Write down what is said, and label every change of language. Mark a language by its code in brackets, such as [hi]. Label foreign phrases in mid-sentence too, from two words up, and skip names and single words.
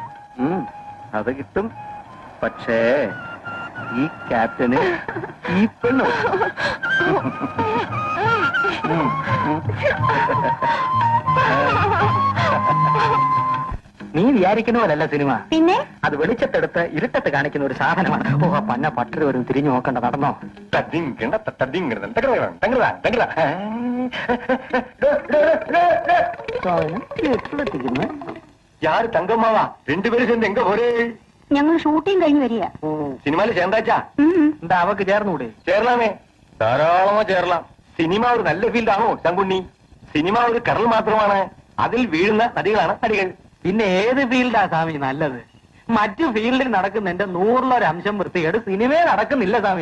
[ml] അത് കിട്ടും. പക്ഷേ ഈ ക്യാപ്റ്റന് ഈ പെണ്ണു. നീ വിചാരിക്കുന്ന പോലല്ല സിനിമ. പിന്നെ അത് വെളിച്ചത്തെടുത്ത് ഇരുട്ടത്ത് കാണിക്കുന്ന ഒരു സാധനമാണ്. പന്ന പട്ടര് വരും, തിരിഞ്ഞു നോക്കണ്ട. നടന്നോ? [ta] யாரு தங்கம்மாவா? 2 பேரும் சேர்ந்து எங்க போறே? [ml] ഞങ്ങൾ ഷൂട്ടിംഗ് കഴിഞ്ഞ് വരിക. സിനിമയില് ചേർന്നാച്ചാ? എന്താ അവക്ക് ചേർന്നൂടെ? ചേരലാമേ, ധാരാളമോ ചേരലാം. സിനിമ ഒരു നല്ല ഫീൽഡാണോ ശങ്കുണ്ണി? സിനിമ ഒരു കടൽ മാത്രമാണ്, അതിൽ വീഴുന്ന നദികളാണ് നടികൾ. പിന്നെ ഏത് ഫീൽഡാ സ്വാമി നല്ലത്? മറ്റു ഫീൽഡിൽ നടക്കുന്ന എന്റെ 100% വൃത്തികേട് സിനിമയെ നടക്കുന്നില്ല സ്വാമി.